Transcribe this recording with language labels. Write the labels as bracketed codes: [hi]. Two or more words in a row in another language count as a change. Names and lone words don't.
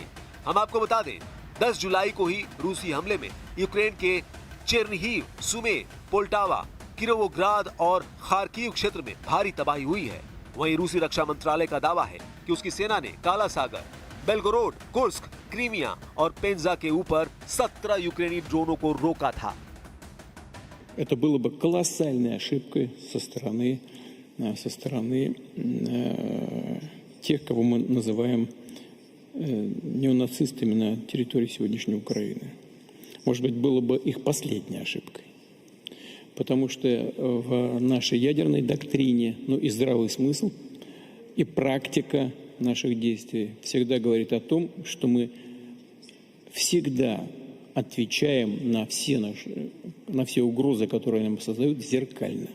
[hi] हम आपको बता दें, 10 जुलाई को ही रूसी हमले में यूक्रेन के चेर्निहिव, सुमे, पोल्टावा, किरोवोग्राद और खार्किव क्षेत्र में भारी तबाही हुई है। वहीं रूसी रक्षा मंत्रालय का दावा है कि उसकी सेना ने काला सागर, बेलगोरोड, कुर्स्क, क्रीमिया और पेंजा के ऊपर 17 यूक्रेनी ड्रोनों को रोका था। [ru] Это было бы колоссальной ошибкой со стороны тех, кого мы называем неонацистами на территории сегодняшней Украины. Может быть, было бы их последней ошибкой. Потому что в нашей ядерной доктрине, и здравый смысл, и практика наших действий всегда говорит о том, что мы всегда отвечаем на все угрозы, которые нам создают, зеркально.